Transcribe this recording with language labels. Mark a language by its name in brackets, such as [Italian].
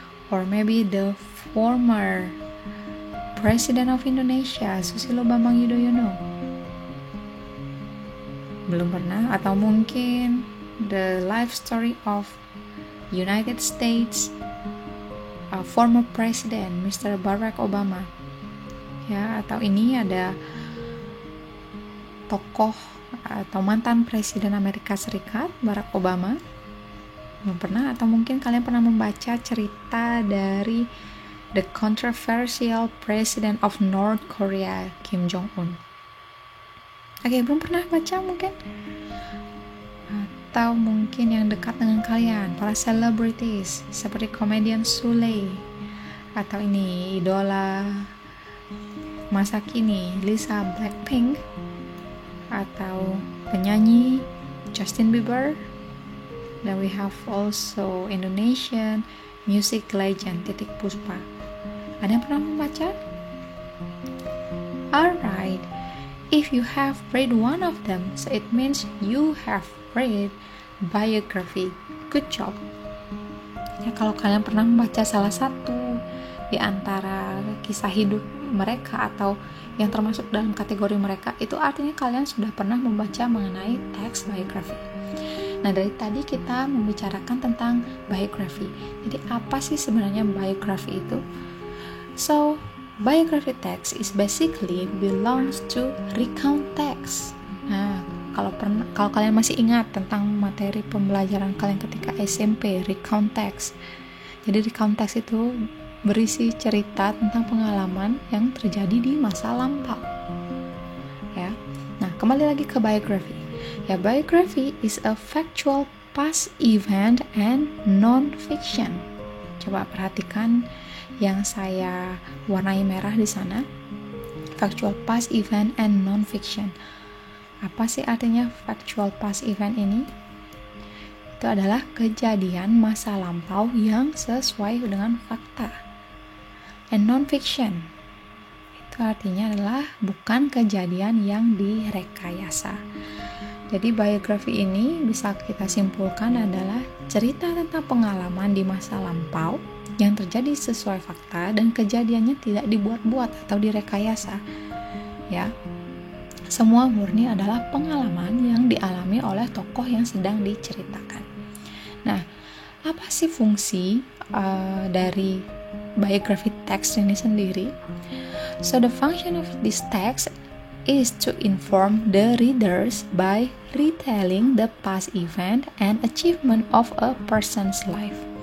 [English] Or maybe the former President of Indonesia, Susilo Bambang Yudhoyono. [Indonesian] Belum pernah? Atau mungkin [English] the life story of United States, former President, Mr. Barack Obama. [Indonesian] Ya, atau ini ada tokoh atau mantan Presiden Amerika Serikat, Barack Obama. Belum pernah? Atau mungkin kalian pernah membaca cerita dari [English] the controversial President of North Korea, [Indonesian] Kim Jong-un. Oke, belum pernah baca mungkin? Atau mungkin yang dekat dengan kalian, para celebrities seperti komedian Sule, atau ini idola masa kini Lisa Blackpink, atau penyanyi Justin Bieber. [English] Dan we have also Indonesian music legend Titiek Puspa. [Indonesian] Ada yang pernah membaca? [English] Alright, if you have read one of them, so it means you have read biography. Good job. [Indonesian] Ya, kalau kalian pernah membaca salah satu di antara kisah hidup mereka atau yang termasuk dalam kategori mereka, itu artinya kalian sudah pernah membaca mengenai teks biografi. Nah, dari tadi kita membicarakan tentang biografi. Jadi apa sih sebenarnya biografi itu? [English] So, biography text is basically belongs to recount text. [Indonesian] Nah, kalau kalian masih ingat tentang materi pembelajaran kalian ketika SMP, recount text. Jadi recount text itu berisi cerita tentang pengalaman yang terjadi di masa lampau. Ya. Nah, kembali lagi ke biography. Ya, [English] biography is a factual past event and non-fiction. [Indonesian] Coba perhatikan yang saya warnai merah di sana. [English] Factual past event and non-fiction. [Indonesian] Apa sih artinya [English] factual past event [Indonesian] ini? Itu adalah kejadian masa lampau yang sesuai dengan fakta. [English] And non-fiction, [Indonesian] itu artinya adalah bukan kejadian yang direkayasa. Jadi biografi ini bisa kita simpulkan adalah cerita tentang pengalaman di masa lampau yang terjadi sesuai fakta dan kejadiannya tidak dibuat-buat atau direkayasa. Ya. Semua murni adalah pengalaman yang dialami oleh tokoh yang sedang diceritakan. Nah, apa sih fungsi dari biography text ini sendiri? [English] So the function of this text is to inform the readers by retelling the past event and achievement of a person's life.